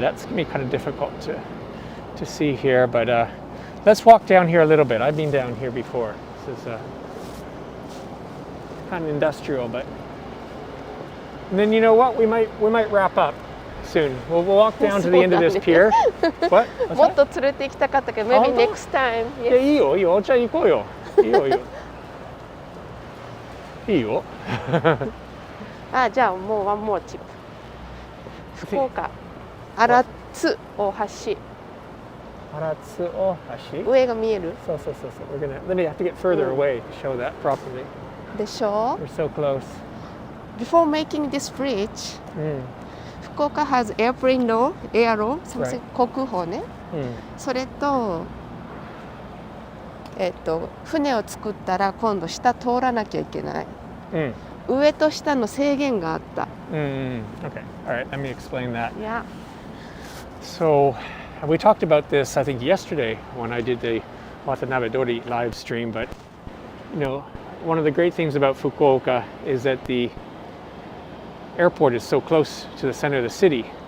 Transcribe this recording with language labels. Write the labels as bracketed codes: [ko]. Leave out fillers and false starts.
[en] That's going to be kind of difficult to see here, but let's walk down here a little bit. I've been down here before. This is kind of industrial, but... And then you know what? We might wrap up soon. We'll walk down to the end of this pier. What? [ja] もっと連れて行きたかったけど、 [en] maybe next time. [ja] いや、いいよ、いいよ。じゃあ行こうよ。いいよ、いいよ。いいよ。じゃあもう [en] one more tip. [ja] 福岡、荒津大橋。荒津大橋。上が見える？そう。 [en] We're gonna. Let me have to get further away to show that properly. [ja] でしょ？ [en] We're so close. Before making this bridge, Fukuoka has airplane law, air law, something [ja] 航空法ね。それと、船を作ったら今度下通らなきゃいけない。上と下の制限があった。 [en] Okay. All right. Let me explain that. Yeah. So, we talked about this, I think, yesterday when I did the Watanabe Dori live stream. But you know, one of the great things about Fukuoka is that the airport is so close to the center of the city.